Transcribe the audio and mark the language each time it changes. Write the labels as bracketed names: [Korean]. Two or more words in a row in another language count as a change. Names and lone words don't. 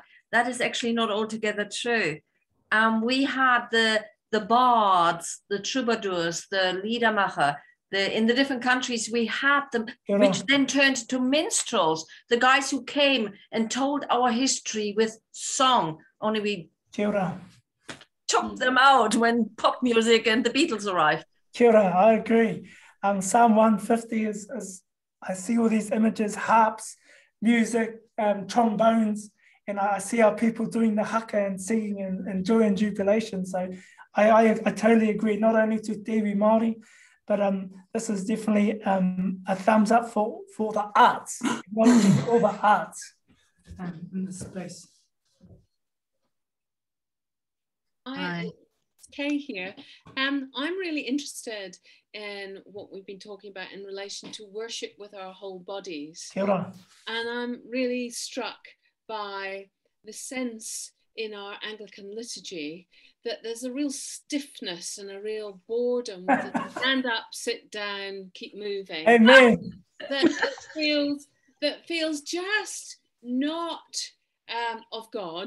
[English] That is actually not altogether true. We had the bards, the troubadours, the liedermacher, in the different countries, we had them, which then turned to minstrels, the guys who came and told our history with song, only we took them out when pop music and the Beatles arrived. [Māori] Kia ora, I agree. [English] Psalm 150 is I see all these images, harps, music, trombones, and I see our people doing the haka and singing and joy and jubilation. So I totally agree, not only to [Māori] Te Iwi Māori, [English] but this is definitely a thumbs up for the arts, acknowledging all the arts in this space. It's Kay here. I'm really interested in what we've been talking about in relation to worship with our whole bodies. [Māori] Kia ora. [English] And I'm really struck by the sense in our Anglican liturgy that there's a real stiffness and a real boredom with it. Stand up, sit down, keep moving. Amen. That feels just not of God.